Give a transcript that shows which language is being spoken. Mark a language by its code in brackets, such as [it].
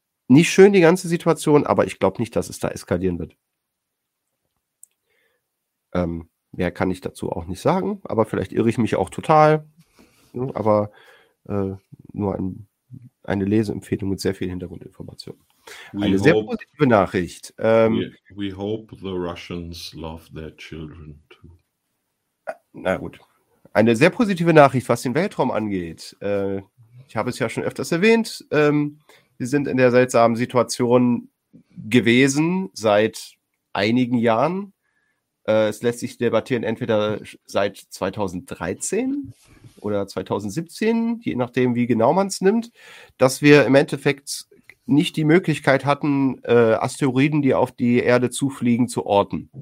[de] Nicht schön, die ganze Situation, aber ich glaube nicht, dass es da eskalieren wird. Mehr kann ich dazu auch nicht sagen. Aber vielleicht irre ich mich auch total. Aber nur eine Leseempfehlung mit sehr viel Hintergrundinformation. Eine sehr positive Nachricht. [en] We hope the Russians love their children too. [de] Na gut. Eine sehr positive Nachricht, was den Weltraum angeht. Ich habe es ja schon öfters erwähnt. Wir sind in der seltsamen Situation gewesen seit einigen Jahren. Es lässt sich debattieren, entweder seit 2013 oder 2017, je nachdem, wie genau man es nimmt, dass wir im Endeffekt nicht die Möglichkeit hatten, Asteroiden, die auf die Erde zufliegen, zu orten.